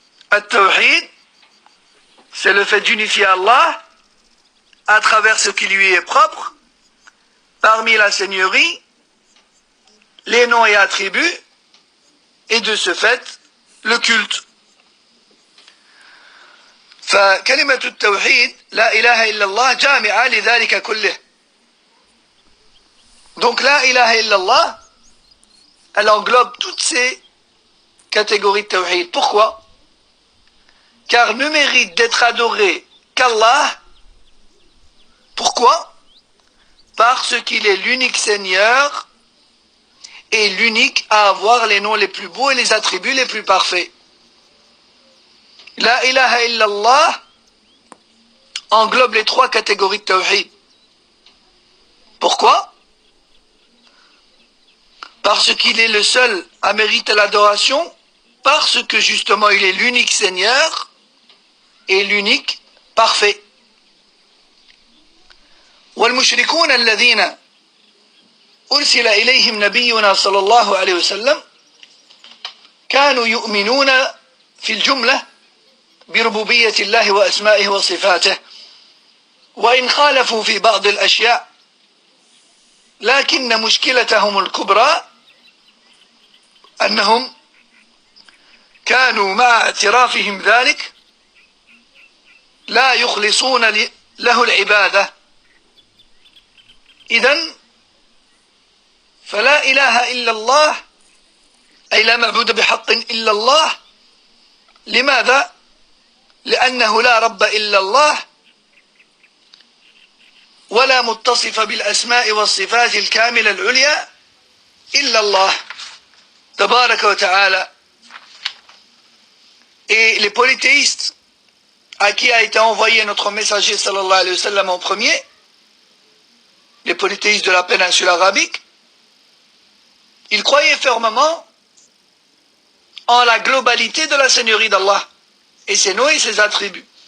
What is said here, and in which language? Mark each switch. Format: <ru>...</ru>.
<fr>At-Tawhid, c'est le fait d'unifier Allah à travers ce qui lui est propre, parmi la seigneurie, les noms et attributs, et de ce fait, le culte.</fr> <ar>فكلمة التوحيد لا إله إلا الله جامعة لذلك كله.</ar> <fr>Donc la ilaha illallah, elle englobe toutes ces catégories de tawhid. Pourquoi? Car ne mérite d'être adoré qu'Allah. Pourquoi? Parce qu'il est l'unique Seigneur et l'unique à avoir les noms les plus beaux et les attributs les plus parfaits. La ilaha illallah englobe les trois catégories de tawhid. Pourquoi? Parce qu'il est le seul à mériter l'adoration, parce que justement il est l'unique Seigneur et l'unique parfait.</fr> <ar>والمشركون الذين أرسل إليهم نبينا صلى الله عليه وسلم كانوا يؤمنون في الجملة بربوبية الله وأسمائه وصفاته وإن خالفوا في بعض الأشياء، لكن مشكلتهم الكبرى أنهم كانوا مع اعترافهم ذلك لا يخلصون له العبادة. إذن فلا إله إلا الله، أي لا معبود بحق إلا الله. لماذا؟ لأنه لا رب إلا الله، ولا متصف بالأسماء والصفات الكاملة العليا إلا الله تبارك وتعالى.</ar> <fr>Et les polythéistes à qui a été envoyé notre messager sallallahu alayhi wa sallam en premier, les polythéistes de la péninsule arabique, ils croyaient fermement en la globalité de la seigneurie d'Allah et ses noms et ses attributs.</fr>